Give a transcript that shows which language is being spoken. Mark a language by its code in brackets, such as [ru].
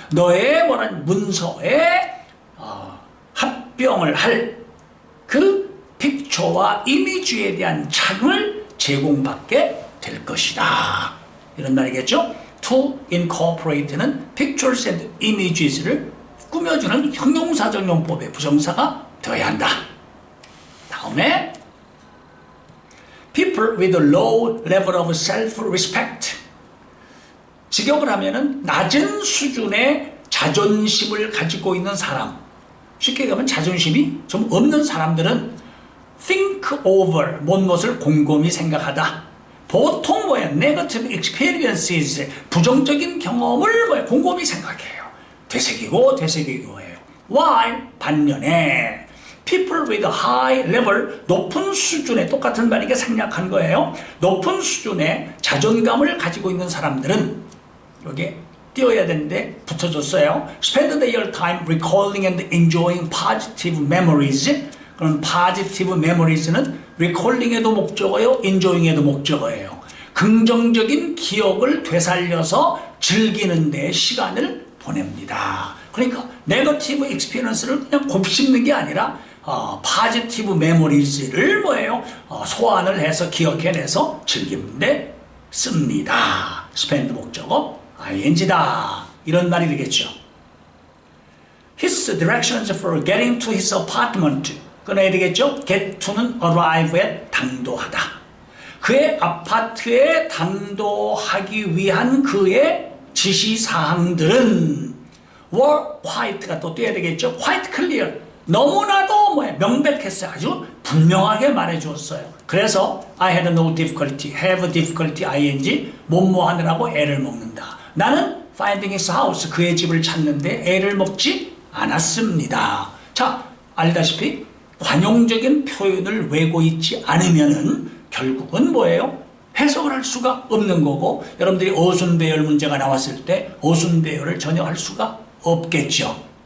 [ko] 너의 뭐란 문서에 합병을 할 그 픽처와 이미지에 대한 창을 제공받게 될 것이다. 이런 말이겠죠. To incorporate는 pictures and images를 꾸며주는 형용사적 용법의 부정사가 되어야 한다. [en] 다음에 People with a low level of self-respect. [ko] 직역을 하면은 낮은 수준의 자존심을 가지고 있는 사람. 쉽게 가면 자존심이 좀 없는 사람들은 think over, 무엇을 곰곰이 생각하다. 보통 뭐야? [en] negative experiences, [ko] 부정적인 경험을 곰곰이 생각해요. 되새기고 해요. While 반면에 [en] people with a high level, [ko] 높은 수준의 똑같은 말이게 생략한 거예요. 높은 수준의 자존감을 가지고 있는 사람들은 여기에 띄어야 되는데 붙여줬어요. [en] Spend their time recalling and enjoying positive memories. [ko] 그럼 positive memories는 recalling에도 목적어요, enjoying에도 목적어예요. 긍정적인 기억을 되살려서 즐기는 데 시간을 보냅니다. 그러니까 네거티브 익스피리언스를 그냥 곱씹는 게 아니라 파지티브 메모리즈를 뭐예요? 소환을 해서 기억해내서 즐기는데 씁니다. spend 목적어 ing다. 이런 말이 되겠죠. [en] His directions for getting to his apartment. [ko] 꺼내야 되겠죠? get to는 arrive에 당도하다. 그의 아파트에 당도하기 위한 그의 지시사항들은 [en] were quite [ko] 가 또 떼야 되겠죠? quite clear. 너무나도 명백했어요. 아주 분명하게 말해주었어요. [en] 그래서 I had no difficulty, have difficulty, ing [ko] 뭐뭐 하느라고 애를 먹는다. 나는 [en] finding his house, [ko] 그의 집을 찾는데 애를 먹지 않았습니다. 자, 알다시피 관용적인 표현을 외고 있지 않으면은 결국은 뭐예요? 해석을 할 수가 없는 거고, 여러분들이 어순배열 문제가 나왔을 때 어순배열을 전혀 할 수가 없겠죠.